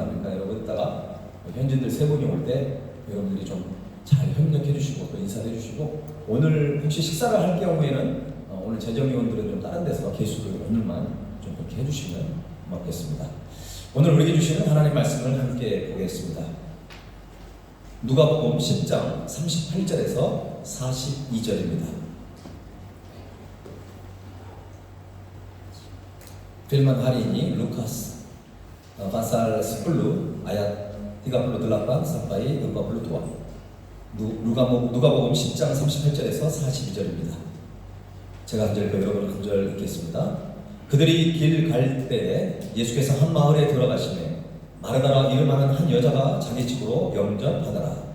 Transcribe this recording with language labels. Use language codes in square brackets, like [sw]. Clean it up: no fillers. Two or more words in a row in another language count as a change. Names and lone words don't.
[ko] 그러니까 여러분 이따가 현지인들 3분이 올 때 여러분들이 좀 잘 협력해 주시고 또 인사해 주시고 오늘 혹시 식사를 할 경우에는 오늘 재정위원들은 좀 다른 데서 개수를 오늘만 좀 그렇게 해주시면 고맙겠습니다. 오늘 우리에게 주시는 하나님 말씀을 함께 보겠습니다. 누가복음 10장 38절에서 42절입니다. [id] Firman hari ini Lukas pasal 10 ayat 38 sampai 42. [ko] 누가복음 10장 38절에서 42절입니다. 제가 한 절, 여러분 한 절 읽겠습니다. 그들이 길 갈 때 예수께서 한 마을에 들어가시매 마르다라 이름하는 한 여자가 자기 집으로 영접하더라.